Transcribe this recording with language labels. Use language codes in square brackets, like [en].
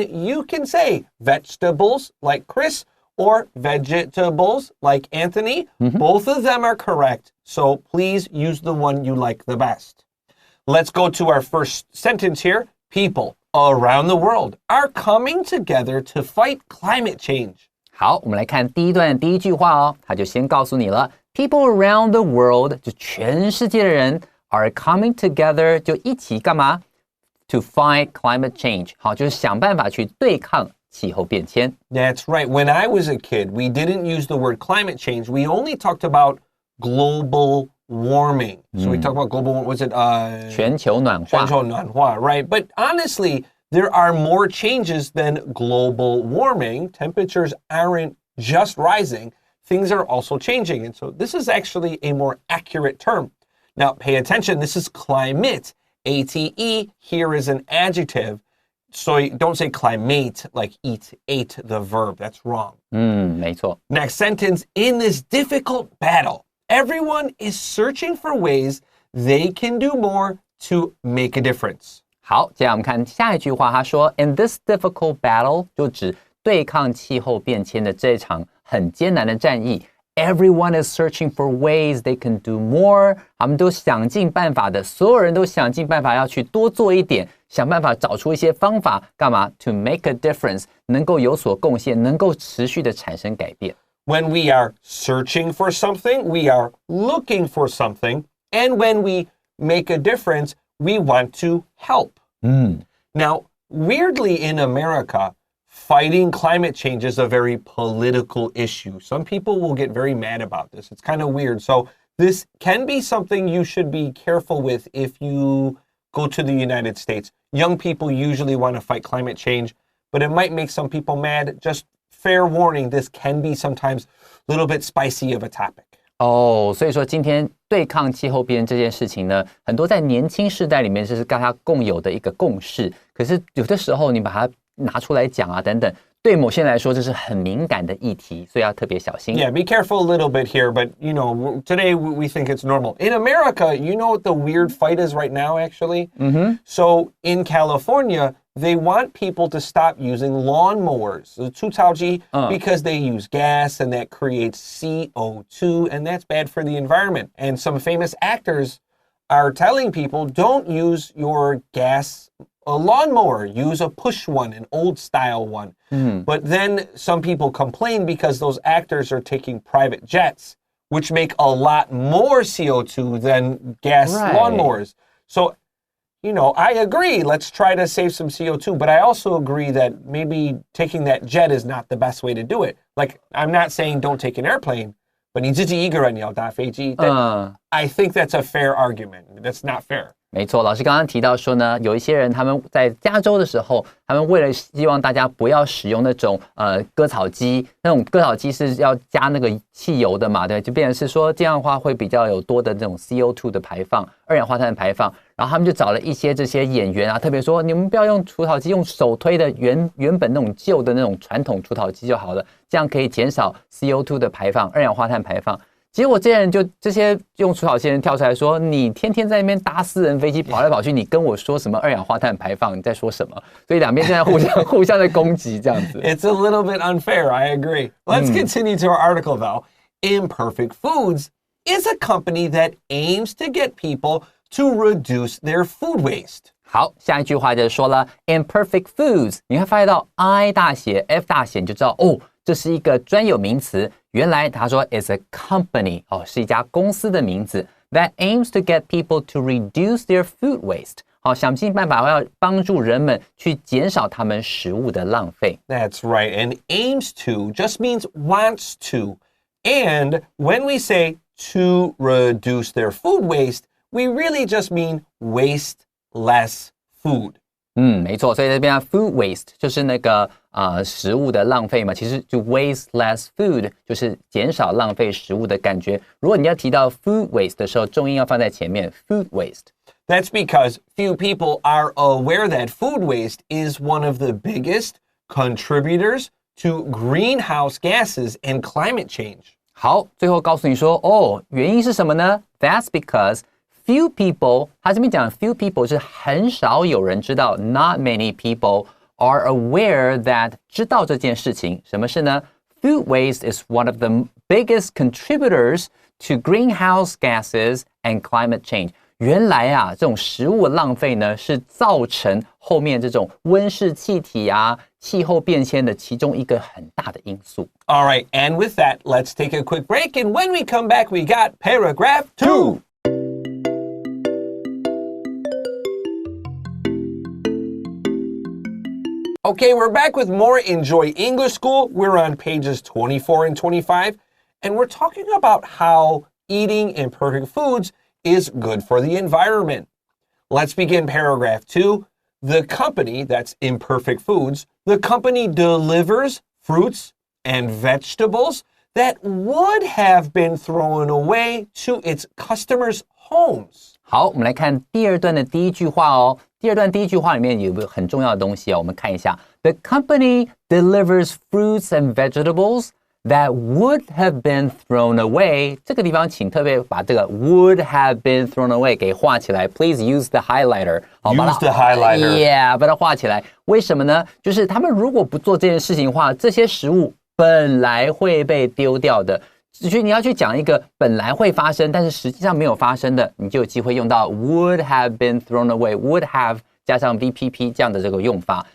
[en] You can say vegetables like Chris or vegetables like Anthony. Both of them are correct, so please use the one you like the best. Let's go to our first sentence here. People around the world are coming together to fight climate change. [zh] 好，我们来看第一段的第一句话哦，他就先告诉你了 ， [en] People around the world [zh] 就全世界的人 [en] are coming together [zh] 就一起干嘛 ？ [en] To fight climate change， [zh] 好，就是想办法去对抗气候变迁。 [en] That's right. When I was a kid, we didn't use the word climate change. We only talked about global warming. So we talked about global, was it? [zh] 全球暖化。全球暖化, [en] right? But honestly, there are more changes than global warming. Temperatures aren't just rising. Things are also changing. And so this is actually a more accurate term. Now, pay attention. This is climate. A-T-E here is an adjective. So don't say climate like eat, ate, the verb. That's wrong. [zh] 没错。 [en] Next sentence. In this difficult battle, everyone is searching for ways they can do more to make a difference. [zh] 好，接下来我们看下一句话，他说 [en] "In this difficult battle" [zh] 就指对抗气候变迁的这场很艰难的战役 [en] Everyone is searching for ways they can do more. [zh] 他们都想尽办法的，所有人都想尽办法要去多做一点，想办法找出一些方法，干嘛 ？ [en] To make a difference， [zh] 能够有所贡献，能够持续的产生改变。 [en] When we are searching for something, we are looking for something. And when we make a difference, we want to help. Now, weirdly in America, fighting climate change is a very political issue. Some people will get very mad about this. It's kind of weird. So this can be something you should be careful with if you go to the United States. Young people usually want to fight climate change, but it might make some people mad. Just fair warning, this can be sometimes a little bit spicy of a topic. [zh] 所以说今天对抗气候变迁这件事情呢，很多在年轻世代里面这是大家共有的一个共识。可是有的时候你把它拿出来讲啊等等，对某些人来说这是很敏感的议题，所以要特别小心。 [en] Yeah, be careful a little bit here, but you know, today we think it's normal. In America, you know what the weird fight is right now, actually? So in California, they want people to stop using lawnmowers, [zh] 除草机, [en] because they use gas and that creates CO2, and that's bad for the environment. And some famous actors are telling people, don't use your gas a lawnmower, use a push one, an old style one. But then some people complain because those actors are taking private jets, which make a lot more CO2 than gas lawnmowers. So, you know, I agree, let's try to save some CO2, but I also agree that maybe taking that jet is not the best way to do it. Like, I'm not saying don't take an airplane, but [zh] 你自己一个人要搭飞机, [en] I think that's a fair argument. That's not fair. [zh] 没错，老师刚刚提到说呢，有一些人他们在加州的时候，他们为了希望大家不要使用那种割草机，那种割草机是要加那个汽油的嘛，对，就变成是说这样的话会比较有多的这种 CO2 的排放，二氧化碳的排放。然后他们就找了一些这些演员啊，特别说你们不要用除草机，用手推的原本那种旧的那种传统除草机就好了，这样可以减少 CO2 的排放，二氧化碳排放。结果这些用除草机的人跳出来说，你天天在那边搭私人飞机跑来跑去，你跟我说什么二氧化碳排放，你在说什么？所以两边现在互相的攻击这样子。 [en] It's a little bit unfair, I agree. Let's continue to our article though. Imperfect Foods is a company that aims to get people to reduce their food waste. [zh] 好，下一句话就说了 Imperfect Foods， 你会发现到 I 大写 F 大写，你就知道这是一个专有名词。原来他说 [en] is a company， [zh] 是一家公司的名字 [en] that aims to get people to reduce their food waste。 [zh] 想尽办法要帮助人们去减少他们食物的浪费。 [en] That's right, and aims to just means wants to. And when we say to reduce their food waste, we really just mean waste less food. [zh] 没错，所以这边 [en] food waste [zh] 就是那个食物的浪费嘛，其实就 [en] waste less food [zh] 就是减少浪费食物的感觉。如果你要提到 [en] food waste [zh] 的时候，重音要放在前面 food waste。 [en] That's because few people are aware that food waste is one of the biggest contributors to greenhouse gases and climate change. [zh] 好，最后告诉你说原因是什么呢？ [en] That's because few people， [zh] 他这边讲 [en] few people [zh] 是很少有人知道 [en] not many people are aware that [zh] 知道这件事情。什么事呢？ [en] Food waste is one of the biggest contributors to greenhouse gases and climate change. [zh] 原来这种食物浪费呢，是造成后面这种温室气体气候变迁的其中一个很大的因素。 [en] All right, and with that, let's take a quick break. And when we come back, we got paragraph 2. Okay, we're back with more Enjoy English School. We're on pages 24 and 25, and we're talking about how eating imperfect foods is good for the environment. Let's begin paragraph 2. The company, that's Imperfect Foods, the company delivers fruits and vegetables that would have been thrown away to its customers' homes. [zh] 好，我们来看第二段的第一句话第二段第一句话里面有个很重要的东西我们看一下。 [en] The company delivers fruits and vegetables that would have been thrown away. [zh] 这个地方请特别把这个 [en] would have been thrown away [zh] 给画起来。 [en] Please use the highlighter. Use the highlighter. Yeah, [zh] 把它画起来。为什么呢？就是他们如果不做这件事情的话，这些食物本来会被丢掉的。所以你要去讲一个本来会发生，但是实际上没有发生的，你就有机会用到 [en] would have been thrown away， would have [zh] 加上 VPP 这样的这个用法。